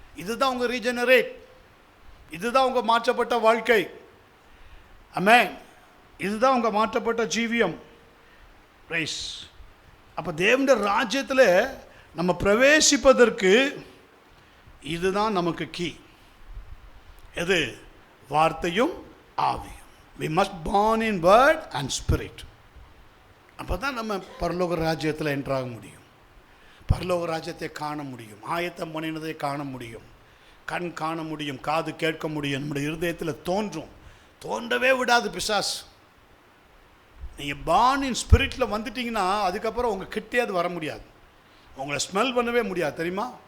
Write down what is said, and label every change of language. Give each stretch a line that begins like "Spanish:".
Tamil: இதுதான் உங்கள் ரீஜெனரேட், இதுதான் உங்கள் மாற்றப்பட்ட வாழ்க்கை. ஆமென். இதுதான் உங்கள் மாற்றப்பட்ட ஜீவியம். ரைஸ். அப்போ தேவனுடைய ராஜ்யத்தில் நம்ம பிரவேசிப்பதற்கு இதுதான் நமக்கு கீ. எது? வார்த்தையும் ஆவியும்.
English: we must born in word and spirit.
Tamil: அப்போ தான் நம்ம பரலோக ராஜ்யத்தில் என்ட்ராக முடியும், பரலோக ராஜ்யத்தை காண முடியும், ஆயத்தம் பண்ணினதை காண முடியும், கண் காண முடியும், காது கேட்க முடியும், நம்முடைய இருதயத்தில் தோன்றவே விடாது பிசாசு. நீங்கள் பார்ன் இன் ஸ்பிரிட்டில் வந்துட்டிங்கன்னா அதுக்கப்புறம் உங்கள் கிட்டே அது வர முடியாது, உங்களை ஸ்மெல் பண்ணவே முடியாது. தெரியுமா?